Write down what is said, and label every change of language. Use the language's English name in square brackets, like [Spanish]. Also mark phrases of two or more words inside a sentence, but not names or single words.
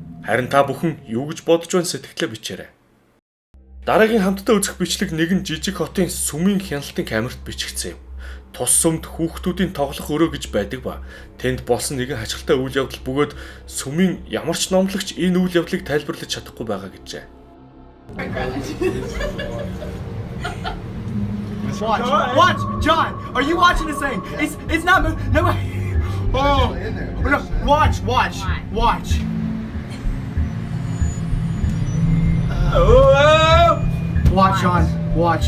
[Mongolian] Харин та бүхэн юу гэж бодож байна сэтгэлээ бичээрэй. Дараагийн хамтдаа үзэх бичлэг нэгэн жижиг хотын сүмийн хяналтын камерт бичигдсэн юм. Тус сүмд хүүхдүүдийн тоглох өрөө гэж байдаг ба тэнд болсон нэгэн хачиртай үйл явдал бөгөөд сүмийн ямар ч номлогч энэ үйл явдлыг тайлбарлаж чадахгүй байгаа гэжээ. [English] Watch, John. Are you watching this thing? It's not moving. No. Oh, no. Watch. Watch, John. Watch.